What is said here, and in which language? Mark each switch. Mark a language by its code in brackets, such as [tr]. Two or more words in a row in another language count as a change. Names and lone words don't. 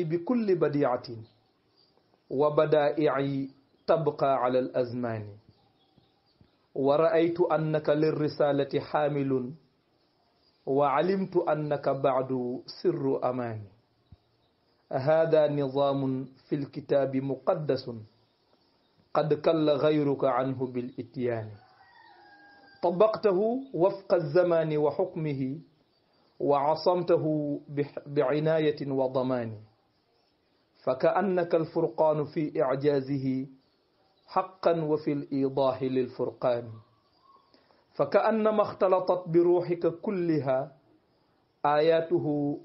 [ar] بكل بديعة وبدائع تبقى على الأزمان ورأيت أنك للرسالة حامل وعلمت أنك بعد سر أماني هذا نظام في الكتاب مقدس قد كل غيرك عنه بالإتيان طبقته وفق الزمان وحكمه وعصمته بعناية وضمان فكأنك الفرقان في إعجازه حقا وفي الإيضاح للفرقان فكأنما اختلطت بروحك كلها آياته